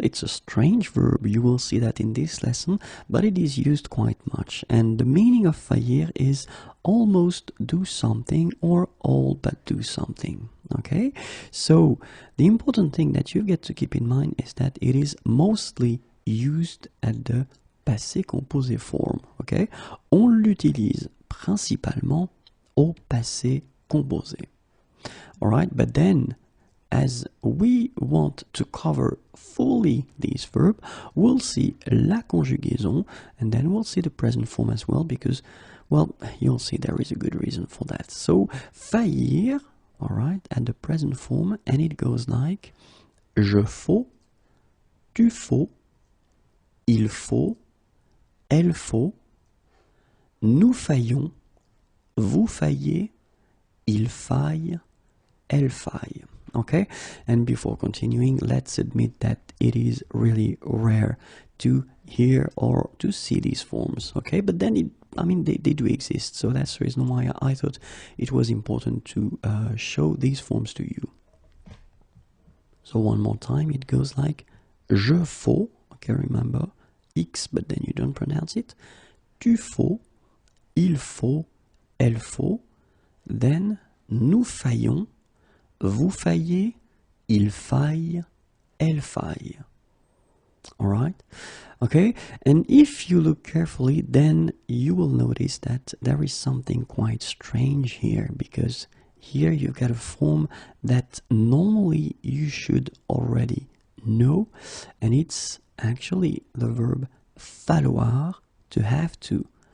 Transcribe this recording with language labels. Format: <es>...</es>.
<en>It's a strange verb, you will see that in this lesson, but it is used quite much, and the meaning of faillir is almost do something or all but do something. Okay, so the important thing that you get to keep in mind is that it is mostly used at the passé composé forme.</en> <fr>Okay, on l'utilise principalement au passé composé.</fr> <en>Alright, but then as we want to cover fully this verb, we'll see</en> <fr>la conjugaison</fr> <en>and then we'll see the present form as well because, well, you'll see there is a good reason for that. So, faillir, alright, at the present form, and it goes like</en> <fr>je faut, tu faut, il faut, elle faut, nous faillons, vous faillez, il faille, elle faille.</fr> <en>Okay, and before continuing, let's admit that it is really rare to hear or to see these forms. Okay, but then they do exist, so that's the reason why I thought it was important to show these forms to you. So one more time, it goes like</en> <fr>je faut.</fr> <en>Okay, remember X, but then you don't pronounce it.</en> <fr>Tu faut, il faut, elle faut.</fr> <en>Then</en> <fr>nous faillons, vous faillez, il faille, elle faille.</fr> <en>Alright? Okay? And if you look carefully, then you will notice that there is something quite strange here, because here you've got a form that normally you should already know, and it's actually the verb falloir, to have to.</en>